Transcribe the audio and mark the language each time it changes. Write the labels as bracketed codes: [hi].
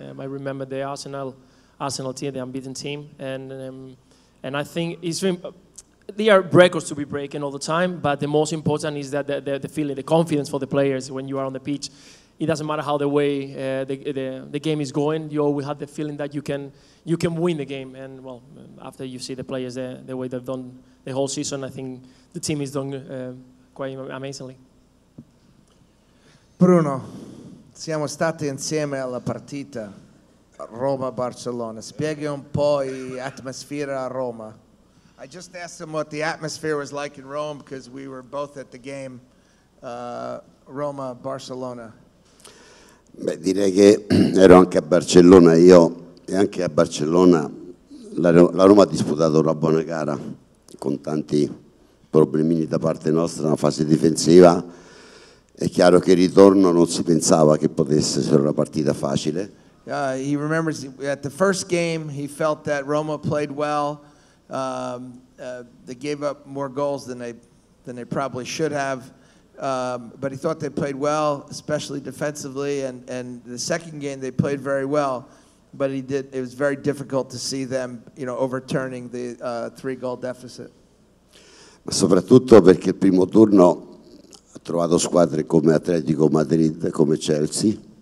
[en] I remember the Arsenal team, the unbeaten team, and I think it's there are records to be breaking all the time, but the most important is that the feeling, the confidence for the players when you are on the pitch. It doesn't matter how the way the game is going. You always have the feeling that you can win the game. And well, after you see the players the way they've done the whole season, I think the team is done quite amazingly. [it] Bruno, siamo stati insieme alla partita Roma-Barcellona. Spieghi un po' l'atmosfera a Roma. [en] I just asked him what the atmosphere was like in Rome because we were both at the game Roma-Barcellona. [it] Beh, direi che ero anche a Barcellona io, e anche a Barcellona la Roma ha disputato una buona gara con tanti problemini da parte nostra nella fase difensiva. È chiaro che il ritorno non si pensava che potesse essere una partita facile. [en] He remembers at the first game he felt that Roma played well. They gave up more goals than they probably should have. But he thought they played well, especially defensively, and the second game they played very well, but it was very difficult to see them, overturning the 3-goal deficit. [it] Ma soprattutto perché il primo turno ha trovato squadre come Atletico Madrid, come Chelsea.